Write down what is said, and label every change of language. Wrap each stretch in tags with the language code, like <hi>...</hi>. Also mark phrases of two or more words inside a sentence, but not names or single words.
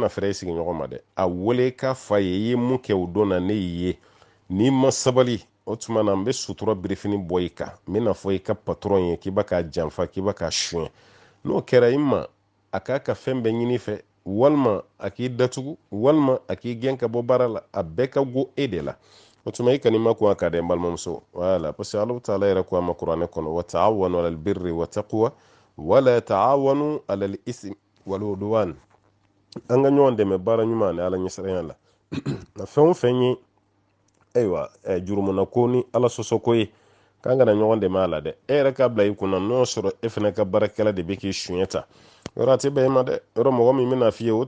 <bm>bɛna fɛrɛ i sigi ɲɔgɔn ma dɛ a wele k'a fa ye i ye mun kɛ o don na ne y'i ye n'i ma sabali o tuma na n bɛ sutura birifini bɔ i kan n bɛna fɔ i ka patɔrɔn ye k'i b'a k'a janfa k'i b'a k'a suɲɛ n'o kɛra i ma a k'a ka fɛn bɛɛ ɲini fɛ walima a k'i datugu walima a k'i gɛn ka bɔ baara la a bɛɛ ka go e de la o tuma i kan'i ma kun a ka dɛ n balimamuso wala</bm> <fr>parce que</fr> <ar>الله تعالى</ar> <bm>yɛrɛ ko a ma kuranɛ kɔnɔ</bm> <ar>و تعاونوا على البر و التقوى و لا تعاونوا على الإثم و العدوان</ar> <bm>an ka ɲɔgɔn dɛmɛ baara ɲuman ni ala ɲɛsiranya la na fɛn o fɛn ye ayiwa jurumuna ko ni ala sɔsɔ ko ye k'an kana ɲɔgɔn dɛmɛ a la dɛ e yɛrɛ k'a bila i kunna n'o sɔrɔ e fana ka baarakɛla de bɛ k'i suɲɛ ta yɔrɔ a tɛ bɛn e ma dɛ yɔrɔ mɔgɔ min bɛna f'i ye o</bm>